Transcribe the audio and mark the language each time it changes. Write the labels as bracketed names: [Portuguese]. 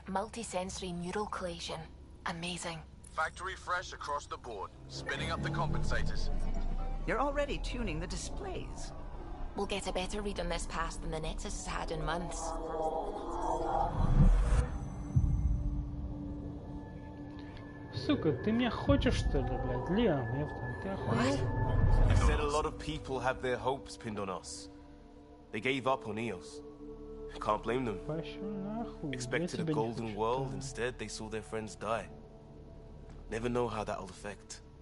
[English] Multi-sensory neural collation. Amazing. Factory fresh across the board. Spinning up the compensators. You're already tuning the displays. We'll get a better read on this pass than the Nexus has had in months. [Russian] Сука, ты меня хочешь, что ли, блядь? Лиам, ты охуел? [English] You said a lot of people have their hopes pinned on us. They gave up on EOS. Can't blame them. Expected a golden world, instead they saw their friends die. Never know how that'll affect.